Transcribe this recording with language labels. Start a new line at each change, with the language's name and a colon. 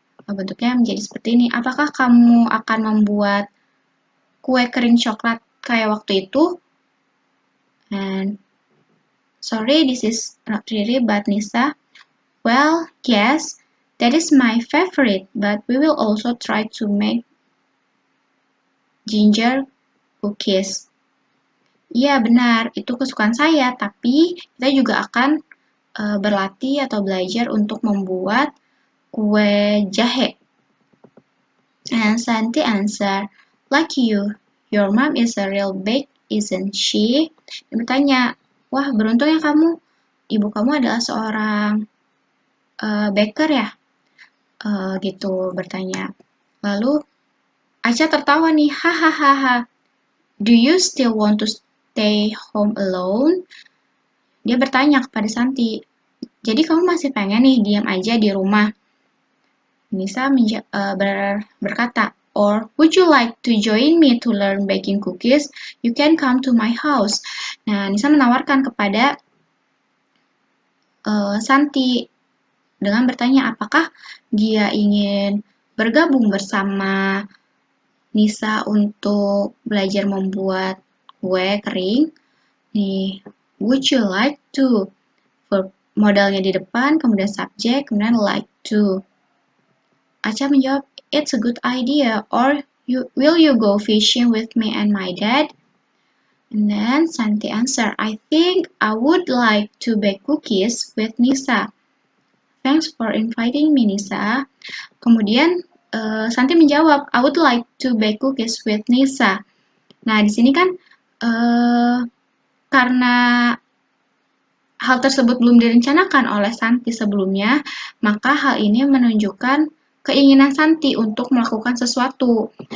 Indonesian: Bentuknya menjadi seperti ini. Apakah kamu akan membuat kue kering coklat kayak waktu itu?
English: And sorry, this is not really, but Nisa. Well, yes, that is my favorite, but we will also try to make ginger cookies.
Indonesian: Iya, benar, itu kesukaan saya, tapi kita juga akan berlatih atau belajar untuk membuat kue jahe.
English: And Santi answer, like you, your mom is a real bake, isn't she?
Indonesian: Dia bertanya, wah beruntung ya kamu, ibu kamu adalah seorang baker ya? Gitu bertanya. Lalu Aca tertawa nih, hahaha.
English: Do you still want to stay home alone?
Indonesian: Dia bertanya kepada Santi, jadi kamu masih pengen nih diam aja di rumah? Nisa berkata,
English: or would you like to join me to learn baking cookies? You can come to my house.
Indonesian: Nah, Nisa menawarkan kepada Santi dengan bertanya apakah dia ingin bergabung bersama Nisa untuk belajar membuat kue kering. Nih,
English: would you like to?
Indonesian: Modalnya di depan, kemudian subjek, kemudian like to. Aca menjawab,
English: it's a good idea, or will you go fishing with me and my dad? And then Santi answer, I think I would like to bake cookies with Nisa. Thanks for inviting me, Nisa.
Indonesian: Kemudian Santi menjawab,
English: I would like to bake cookies with Nisa.
Indonesian: Nah, di sini kan karena hal tersebut belum direncanakan oleh Santi sebelumnya, maka hal ini menunjukkan keinginan Santi untuk melakukan sesuatu.